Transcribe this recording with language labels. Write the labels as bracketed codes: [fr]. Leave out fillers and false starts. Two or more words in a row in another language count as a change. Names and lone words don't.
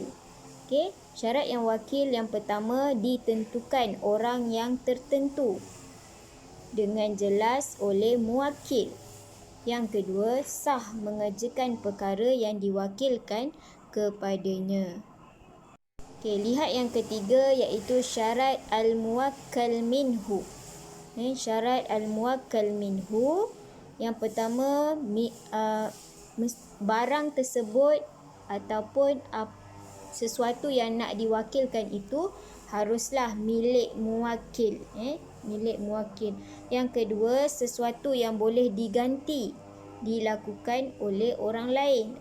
[ms] Okey, syarat yang wakil yang pertama ditentukan orang yang tertentu dengan jelas oleh muwakil. Yang kedua, sah mengerjakan perkara yang diwakilkan kepadanya. Okey, lihat yang ketiga iaitu syarat al-muwakkal minhu. Syarat al-muwakkal minhu yang pertama, barang tersebut ataupun sesuatu yang nak diwakilkan itu haruslah milik muwakil. Milik muwakil. Yang kedua, sesuatu yang boleh diganti dilakukan oleh orang lain.